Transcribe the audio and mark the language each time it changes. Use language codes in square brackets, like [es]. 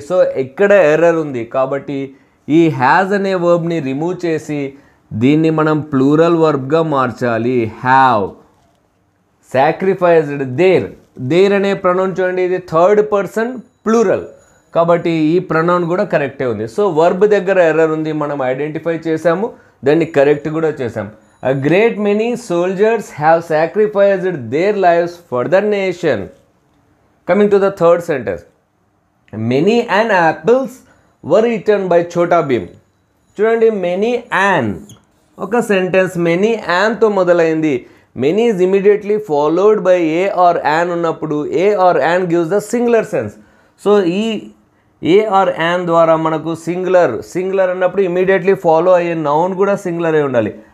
[te] So ఇక్కడ error ఉంది కాబట్టి ఈ హ్యాజ్ అనే వర్బ్ని రిమూవ్ చేసి దీన్ని మనం ప్లూరల్ వర్బ్గా మార్చాలి. హ్యావ్ సాక్రిఫైస్డ్ దేర్, దేర్ అనే ప్రొనౌన్ చూడండి, ఇది 3rd పర్సన్ ప్లూరల్ కాబట్టి ఈ ప్రొనౌన్ కూడా కరెక్టే ఉంది. సో వర్బ్ దగ్గర ఎర్రర్ ఉంది, మనం ఐడెంటిఫై చేసాము, దాన్ని కరెక్ట్ కూడా చేసాం. [en] A great many soldiers have sacrificed their lives for the nation. Coming to the 3rd sentence. Many an apples were eaten by Chota Bhim. [te] చూడండి, many an ఒక sentence many యాన్తో మొదలైంది. [en] Many is immediately followed by a or an ఉన్నప్పుడు a or an gives the singular sense. [te] So ఈ ఏ are an ద్వారా మనకు singular అన్నప్పుడు immediately follow అయ్యే noun కూడా సింగులర్ అయి ఉండాలి.